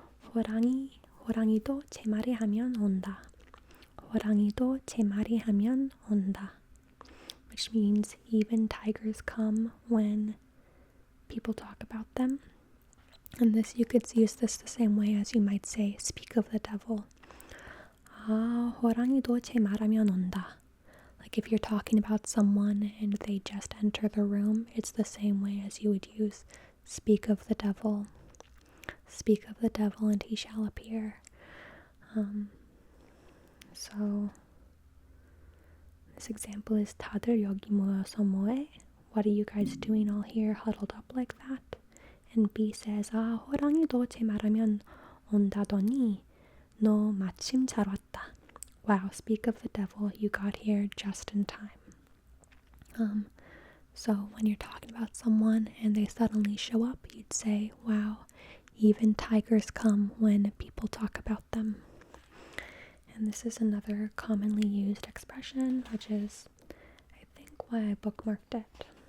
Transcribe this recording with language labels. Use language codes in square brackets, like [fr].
[ko] 호랑이도 제 말이 하면 온다. 호랑이도 제 말이 하면 온다. [en] Which means even tigers come when people talk about them. And this, you could use this the same way as you might say, speak of the devil. [ko] 아, 호랑이도 제 말하면 온다. [en] Like if you're talking about someone and they just enter the room, it's the same way as you would use speak of the devil. Speak of the devil and he shall appear. So this example is [ko] 다들 여기 모여서 뭐해? [en] What are you guys doing all here huddled up like that? And B says, [ko] 아, 호랑이도 제 말하면 온다더니 너 마침 잘 왔다. [en] Wow, speak of the devil, you got here just in time. So when you're talking about someone and they suddenly show up, you'd say, wow, even tigers come when people talk about them. And this is another commonly used expression, which is, I think, why I bookmarked it.